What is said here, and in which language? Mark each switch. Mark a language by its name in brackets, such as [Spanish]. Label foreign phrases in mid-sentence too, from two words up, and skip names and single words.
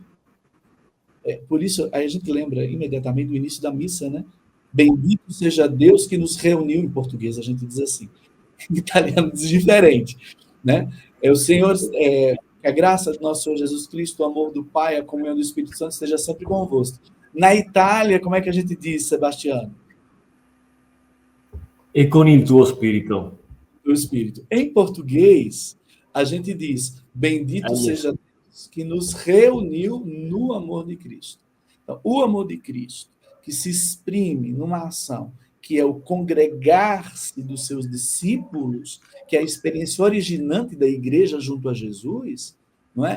[Portuguese] Por isso, aí a gente lembra imediatamente do início da missa, né? Bendito seja Deus que nos reuniu, em português a gente diz assim, em italiano diz diferente, né? O Senhor, que a graça do nosso Senhor Jesus Cristo, o amor do Pai, a comunhão do Espírito Santo esteja sempre convosco. Na Itália, como é que a gente diz, Sebastiano? [Italian] E con il tuo spirito. [Portuguese] Do Espírito. Em português, a gente diz, bendito seja Deus que nos reuniu no amor de Cristo. Então, o amor de Cristo, que se exprime numa ação, que é o congregar-se dos seus discípulos, que é a experiência originante da igreja junto a Jesus, não é?